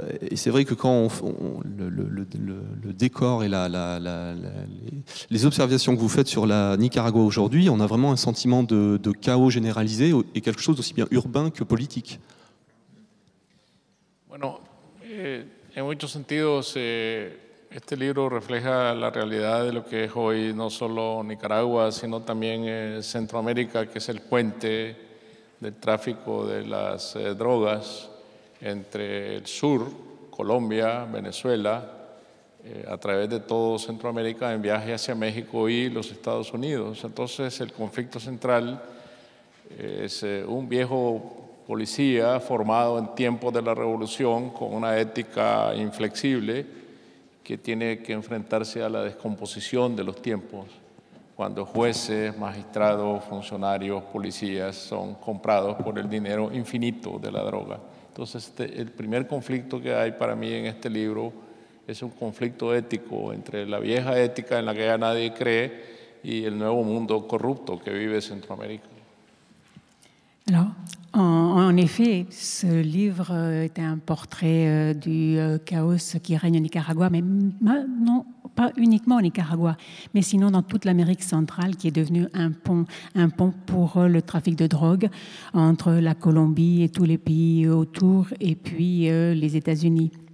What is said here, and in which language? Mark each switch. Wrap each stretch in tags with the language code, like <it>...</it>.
<fr>Et c'est vrai que quand le décor et les observations que vous faites sur la Nicaragua aujourd'hui, on a vraiment un sentiment de chaos généralisé et quelque chose d'aussi bien urbain que politique.</fr> <es>Bueno, en muchos sentidos este libro refleja la realidad de lo que es hoy no solo Nicaragua, sino también Centroamérica, que es el puente del tráfico de las drogas entre el sur, Colombia, Venezuela, a través de todo Centroamérica en viaje hacia México y los Estados Unidos. Entonces el conflicto central es un viejo policía formado en tiempos de la revolución con una ética inflexible que tiene que enfrentarse a la descomposición de los tiempos cuando jueces, magistrados, funcionarios, policías son comprados por el dinero infinito de la droga. Entonces, el primer conflicto que hay para mí en este libro es un conflicto ético entre la vieja ética en la que ya nadie cree y el nuevo mundo corrupto que vive Centroamérica.</es> <fr>Alors, en effet, ce livre est un portrait du chaos qui règne au Nicaragua, mais non pas uniquement au Nicaragua, mais sinon dans toute l'Amérique centrale, qui est devenu un pont pour le trafic de drogue entre la Colombie et tous les pays autour, et puis les États-Unis.</fr>